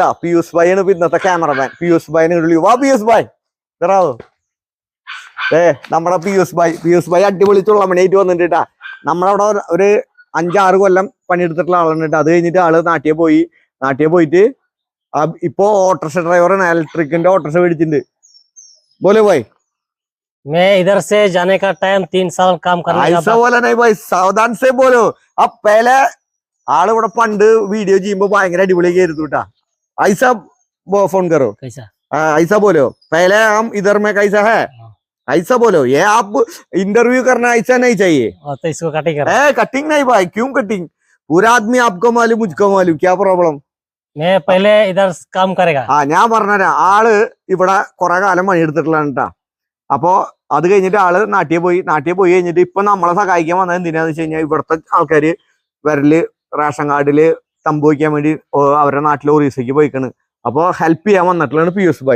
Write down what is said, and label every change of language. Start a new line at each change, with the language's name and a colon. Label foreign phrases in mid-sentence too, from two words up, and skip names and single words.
Malayalam: പിയൂസ് ഭായ് ആണ് ഇന്നത്തെ ക്യാമറമാൻ. പിയൂസ് ഭായിനെ വിളി. വാ പിയൂസ് ഭായ്, ഇറാവോ. നമ്മുടെ പിയൂസ് ഭായ് അടിപൊളി ചുള്ളമണിയായിട്ട് വന്നിട്ടാ. നമ്മളവിടെ ഒരു 5-6 കൊല്ലം പണിയെടുത്തിട്ടുള്ള ആളുണ്ട്. അത് കഴിഞ്ഞിട്ട് ആള് നാട്ടിൽ പോയിട്ട് ഇപ്പോ ഓട്ടോറിക്ഷ ഡ്രൈവറാണ്. ഇലക്ട്രിക്കിന്റെ ഓട്ടോറിക്ഷ മേടിച്ചിട്ടുണ്ട്.
Hindi: बोले भाई मैं इधर से जाने का टाइम 3 साल काम करने का। ऐसा बोला नहीं भाई, सावधान से बोलो. अब पहले
Malayalam: ആള് ഇവിടെ പണ്ട് വീഡിയോ ചെയ്യുമ്പോ ഭയങ്കര അടിപൊളിയൊക്കെ ആയിരുന്നു കേട്ടാ.
Hindi: ഐസ फोन करो. कैसा? ऐसा बोलो. पहले हम इधर में कैसा है ऐसा बोलो. ये आप इंटरव्यू करना ऐसा नहीं चाहिए. तो इसको कटिंग कर. कटिंग नहीं भाई, क्यों कटिंग? पूरा आदमी आपको मालूम, मुझको मालूम. क्या प्रॉब्लम? मैं पहले इधर काम करेगा.
Malayalam: ഞാൻ പറഞ്ഞുതരാം. ആള് ഇവിടെ കുറെ കാലം പണിയെടുത്തിട്ടുള്ളതാണ് കേട്ടാ. അപ്പോ അത് കഴിഞ്ഞിട്ട് ആള് നാട്ടിൽ പോയി കഴിഞ്ഞിട്ട് ഇപ്പൊ നമ്മളെ സഹായിക്കാൻ വന്നത് എന്തിനാന്ന് വെച്ച് കഴിഞ്ഞാൽ ഇവിടുത്തെ ആൾക്കാര് വരല് റേഷൻ കാർഡില് തമ്പ് വയ്ക്കാൻ വേണ്ടി അവരുടെ നാട്ടിലെ ഒറീസയ്ക്ക് പോയിക്കാണ്. അപ്പൊ ഹെൽപ്പ് ചെയ്യാൻ വന്നിട്ടുള്ളതാണ് പിയൂസ് ഭായ്.